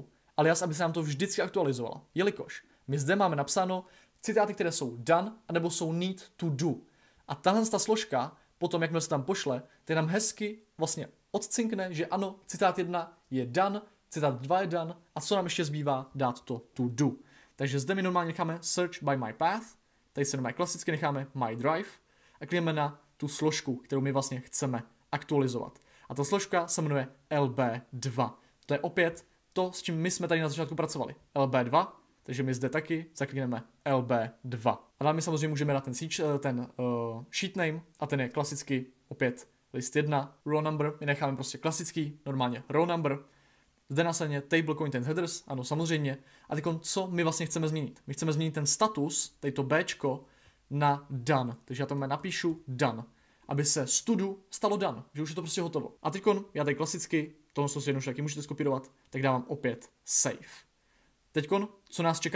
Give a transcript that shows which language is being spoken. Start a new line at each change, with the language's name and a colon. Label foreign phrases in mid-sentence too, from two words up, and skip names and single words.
Czech: Alias, aby se nám to vždycky aktualizovalo. Jelikož my zde máme napsáno citáty, které jsou done, anebo jsou
English: need to do.
Czech: A tahle složka, potom jakmile se tam pošle, tak nám hezky vlastně odcinkne, že ano, citát 1 je done, citát 2 je done a co nám ještě zbývá, dát to to do. Takže zde my normálně necháme
English: search by my path,
Czech: tady se normálně klasicky necháme my drive a klikneme na tu složku, kterou my vlastně chceme aktualizovat. A ta složka se jmenuje LB2. To je opět to, s čím my jsme tady na začátku pracovali. LB2, takže my zde taky zaklikneme LB2. A dále my samozřejmě můžeme dát ten
English: sheet name
Czech: a ten je klasicky opět list 1,
English: row number,
Czech: my necháme prostě klasický, normálně
English: row number.
Czech: Zde následně
English: table content headers,
Czech: ano samozřejmě. A teď co my vlastně chceme změnit? My chceme změnit ten status, tady to Bčko, na done. Takže já tam napíšu done, aby se studu stalo done, že už je to prostě hotovo. A teď já tady klasicky, tohle si jednoduše taky můžete skopírovat, tak dávám opět save. Teďkon, co nás čeká dál?